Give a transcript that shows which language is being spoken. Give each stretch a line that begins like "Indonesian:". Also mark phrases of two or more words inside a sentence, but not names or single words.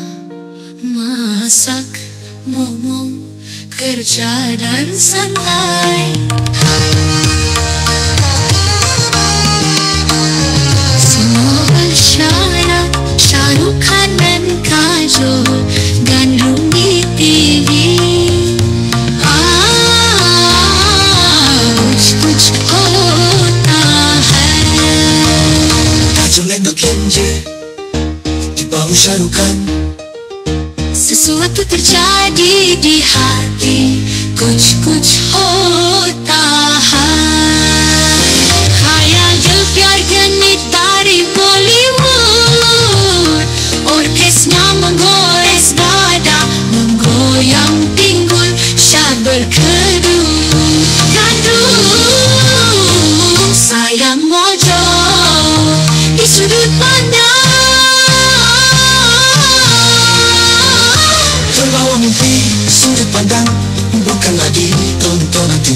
Indonesian: Masak, ngomong, kerja dan santai. Semua bersyarat, Shahrukh Khan dan Kajol gandrung di TV.
Hindi: कुछ होता है।
Indonesian: Kajol and Kenji di bawah Shahrukh Khan. Sesuatu terjadi di hati,
Hindi: कुछ होता है। ख़याल दिल प्यार
Indonesian: ganit dari Bollywood, orkesnya menggores dada, menggoyang pinggul, syad berkedut. Gandrung sayang mojo di sudut pandang, terbawa mimpi sudut pandang, bukan lagi tontonan TV.